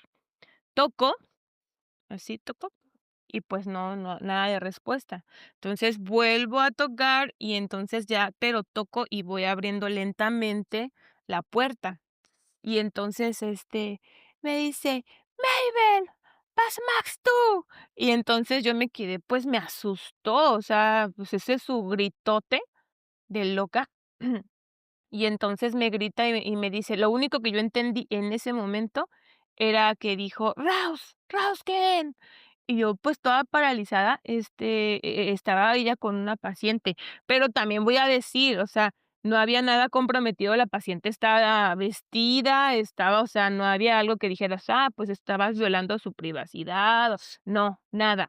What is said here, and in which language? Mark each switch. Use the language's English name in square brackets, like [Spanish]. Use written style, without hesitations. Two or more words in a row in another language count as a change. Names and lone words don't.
[Spanish] Toco, así toco, y pues no, nada de respuesta. Entonces vuelvo a tocar y entonces ya, pero toco y voy abriendo lentamente la puerta. Y entonces, me dice: "Mabel, [German] ¿was machst du?". [Spanish] Y entonces yo me quedé, pues me asustó, o sea, pues ese es su gritote de loca. Y entonces me grita y me dice lo único que yo entendí en ese momento era que dijo: [German] "Raus, rausgehen". [Spanish] Y yo, pues, toda paralizada, estaba ella con una paciente, pero también voy a decir, o sea, no había nada comprometido, la paciente estaba vestida, o sea, no había algo que dijeras: "Ah, pues, estabas violando su privacidad", no, nada.